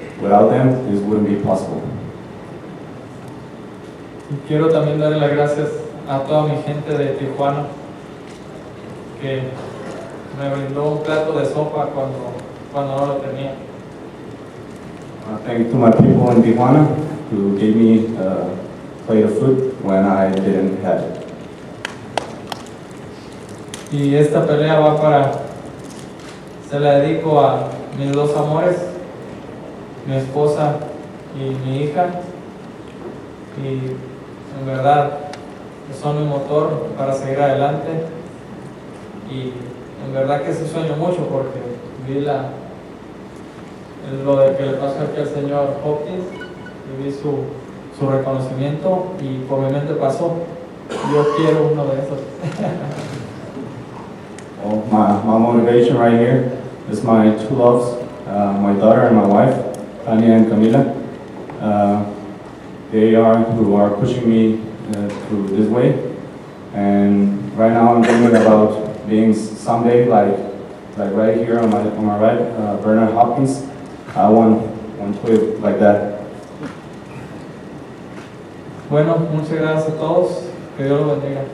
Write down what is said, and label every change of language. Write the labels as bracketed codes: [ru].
[en] Without them, this wouldn't be possible. [es] Y quiero también darle las gracias a toda mi gente de Tijuana, que me brindó un plato de sopa cuando no lo tenía. [en] Thank to my people in Tijuana who gave me a plate of food when I didn't have it. [es] Y esta pelea se la dedico a mis dos amores, mi esposa y mi hija, y en verdad son mi motor para seguir adelante y en verdad que sí sueño mucho porque vi lo de que le pasó aquí al señor Hopkins y vi su reconocimiento y por mi mente pasó, yo quiero uno de esos. [en] Well, my motivation right here is my two loves, my daughter and my wife, Tanya and Camila. They are who are pushing me through this way. And right now I'm thinking about being someday like right here on my right, Bernard Hopkins. I want to live like that. [es] Bueno, muchas gracias a todos, que Dios los bendiga.